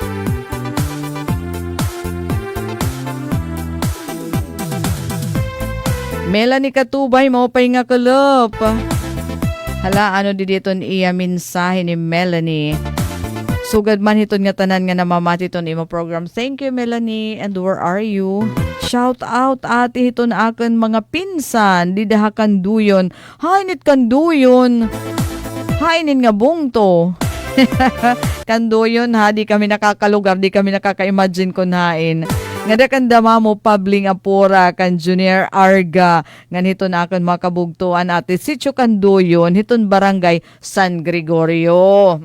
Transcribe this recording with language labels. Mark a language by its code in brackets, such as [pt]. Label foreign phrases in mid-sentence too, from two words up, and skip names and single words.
[war] Melanie Katubay, maupay nga kalop. Hala, ano di dito iya mensahe ni Melanie. Sugad man hiton nga tanan nga namamati ton imo program. [en] Thank you, Melanie. And where are you? Shout out [war] ate hiton akin mga pinsan. Di daha kanduyon. Hainit kanduyon. Hainin nga bungto. Kanduyon ha, di kami nakakalugar, di kami nakaka-imagine kung hain. Nga da kan dama mo Pabling Apura kan Junior Arga ngan hiton akon makabugtuan ate Sitio Kanduyon hiton barangay San Gregorio.